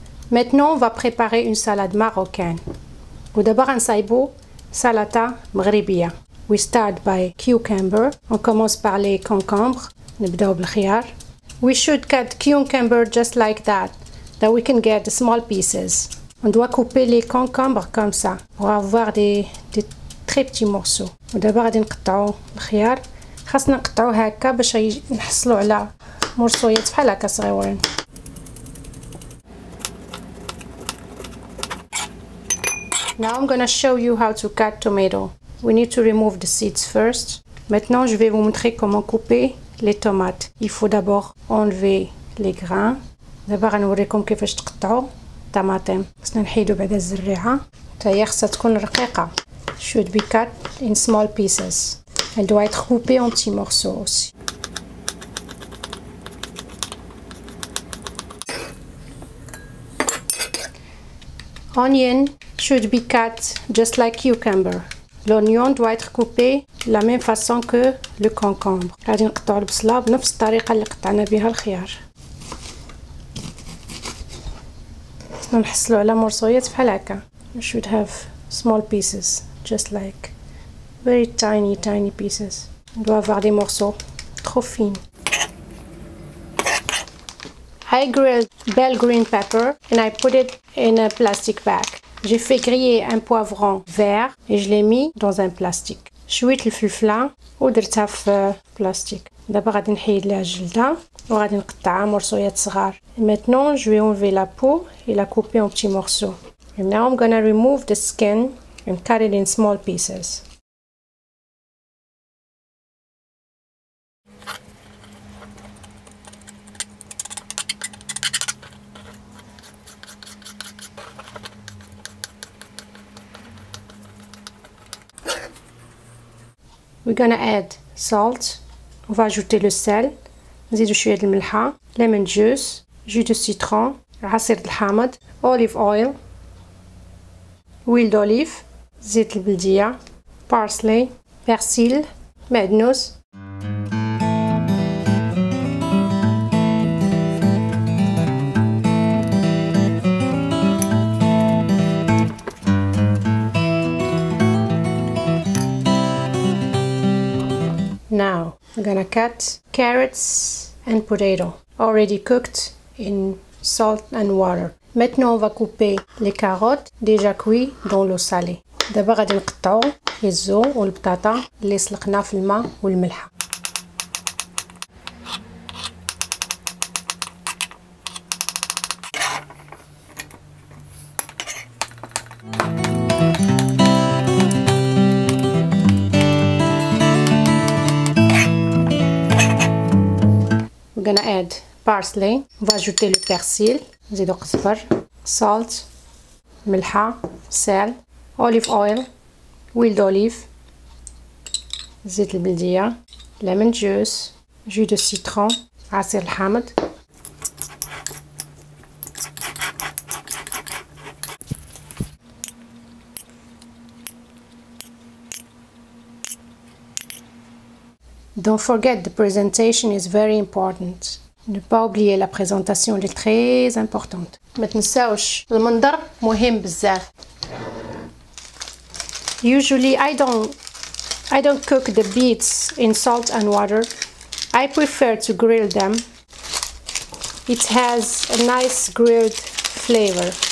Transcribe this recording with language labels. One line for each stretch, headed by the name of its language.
French: Maintenant, on va préparer une salade marocaine.
Arabic: ودابا غنصايبو سلطة مغربية.
English: We start by cucumber.
French: On commence par les concombres.
Arabic: نبداو بالخيار.
English: We should cut cucumber just like that we can get small pieces.
French: On doit couper les concombres comme ça pour avoir des très petits morceaux.
Arabic: ودابا غادي نقطعو الخيار. خاصنا نقطعوه هكا باش نحصلوا على مرصويات بحال هكا صغيورين.
English: Now I'm gonna show you how to cut tomato. We need to remove the seeds first.
French: Maintenant, je vais vous montrer comment couper les tomates. Il faut d'abord enlever les grains.
Arabic: دابا غنوريكم كيفاش تقطعوا الطماطم. خصنا نحيدو بعدا الزريعه. حتى هي خصها تكون رقيقه.
English: Should be cut in small pieces.
French: Elle doit être coupée en petits morceaux aussi.
English: Onion should be cut just like cucumber.
French: L'oignon doit être coupé de la même façon que le concombre.
Arabic: غادي نقطعوا البصله بنفس الطريقه اللي قطعنا بها الخيار. نحصلوا على مرصويات بحال هكا.
English: You should have small pieces, just like very tiny pieces.
French: On doit avoir des morceaux trop fins.
English: I grilled bell green pepper and I put it in a plastic bag.
French: J'ai fait griller un poivron vert et je l'ai mis dans un plastique.
Arabic: شويت الفلفله ودرتها في بلاستيك. دابا غادي نحيد لها الجلده وغادي نقطعها مرصويات صغار.
French: Maintenant je vais enlever la peau et la couper en petits morceaux.
English: And now I'm gonna remove the skin and cut it in small pieces. We're gonna add salt.
French: On va ajouter le sel.
Arabic: نزيدو شويه الملحه.
English: Lemon juice,
French: jus de citron,
Arabic: عصير الحامض,
English: olive oil,
French: huile d'olive,
Arabic: زيت البلديه,
English: parsley,
French: persil,
Arabic: معدنوس.
English: Now I'm gonna cut carrots and potato already cooked in salt and water.
French: Maintenant on va couper les carottes déjà cuits dans l'eau salée.
Arabic: دابا غادي نقطعو الزو والبطاطا اللي سلقنا في الماء والملح.
English: We're gonna add parsley.
French: On va ajouter le persil.
Arabic: نزيدو قزبر,
English: salt,
Arabic: ملحة,
French: sel,
English: olive oil,
French: huile d'olive,
Arabic: زيت البلدية,
English: lemon juice,
French: jus de citron,
Arabic: عصير الحامض.
English: Don't forget the presentation is very important.
French: Ne pas oublier la présentation, elle est très importante.
Arabic: ما تنساوش المنظر مهم بزاف.
English: Usually I don't cook the beets in salt and water. I prefer to grill them. It has a nice grilled flavor.